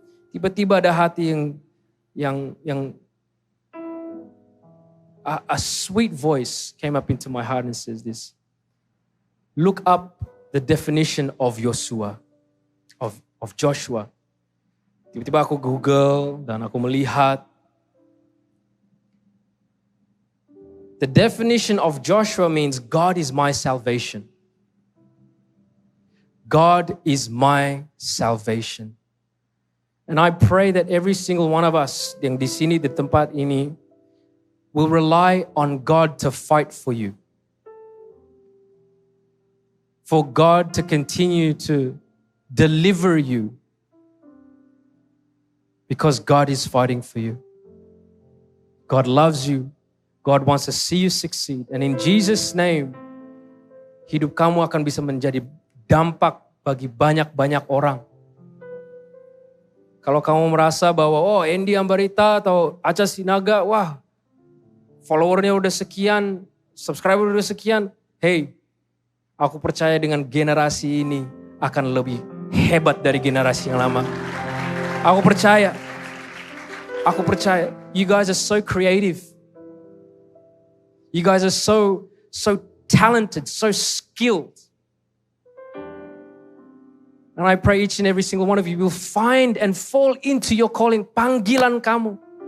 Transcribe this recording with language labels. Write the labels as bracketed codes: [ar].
[id] Tiba-tiba ada hati yang [en] a sweet voice came up into my heart and says this. Look up the definition of Yosua, of Joshua. [id] Tiba-tiba aku Google dan aku melihat. [en] The definition of Joshua means God is my salvation. God is my salvation. And I pray that every single one of us [id] yang di sini di tempat ini [en] will rely on God to fight for you. For God to continue to deliver you. Because God is fighting for you. God loves you. God wants to see you succeed. And in Jesus' name, [id] hidup kamu akan bisa menjadi dampak bagi banyak-banyak orang. Kalau kamu merasa bahwa, Andy Ambarita atau Acha Sinaga, wah, followernya udah sekian, subscriber udah sekian. Hey, aku percaya dengan generasi ini akan lebih hebat dari generasi yang lama. Aku percaya. [en] You guys are so creative. You guys are so talented, so skilled. And I pray each and every single one of you will find and fall into your calling, [id] panggilan kamu.